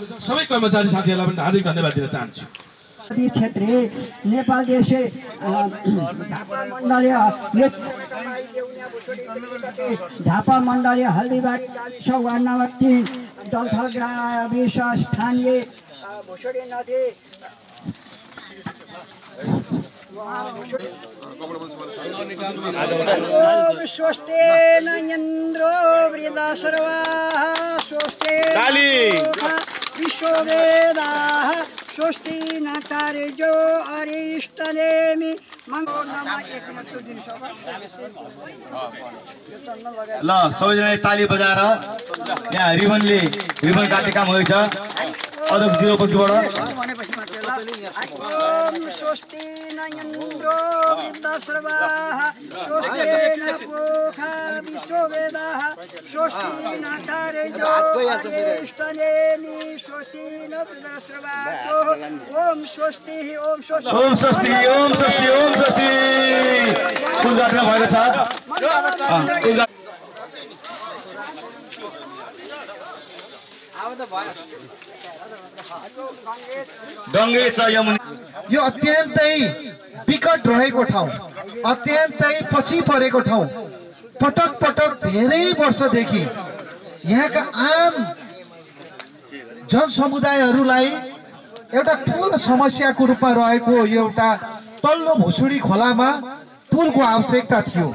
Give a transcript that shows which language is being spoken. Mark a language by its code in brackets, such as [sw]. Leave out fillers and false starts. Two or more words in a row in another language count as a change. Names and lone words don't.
[ne] सबै कर्मचारी साथीहरूलाई पनि हार्दिक धन्यवाद दिन चाहन्छु। क्षेत्रीय नेपाल देश झापा मण्डलीय हल्दीबारी गाविस वार्ड नम्बर 3 दलथल गाविस स्थानीय भुसडी नदी [sa] स्वस्ते नयन्द्रो वृदासर्वाः स्वस्ते विश्ववेदाः स्वस्ति नतारेजो अरिष्टनेमि [ne] ल सबैजना ताली बजाएर यहाँ रिबन काट्ने काम हुँदैछ। अध्यक्ष जीरो पछिबाट [sa] स्वस्ति नयन्द्रो वृद्धसर्वाः स्वस्ति नपोखा विश्ववेदाः स्वस्ति नतारेजो अरिष्टनेमि स्वस्ति नवृद्धसर्वाः ओम स्वस्ति ओम स्वस्ति ओम स्वस्ति ओम स्वस्ति ओम स्वस्ति [ne] फुल गाड्न भएको छ। गङ्गे छ यमुना। यो अत्यन्तै विकट रहेको ठाउँ, अत्यन्तै पछि परेको ठाउँ, पटक पटक धेरै वर्षदेखि यहाँका आम जनसमुदायहरूलाई एउटा ठुलो समस्याको रूपमा रहेको यो एउटा तल्लो भुसुडी खोलामा पुलको आवश्यकता थियो।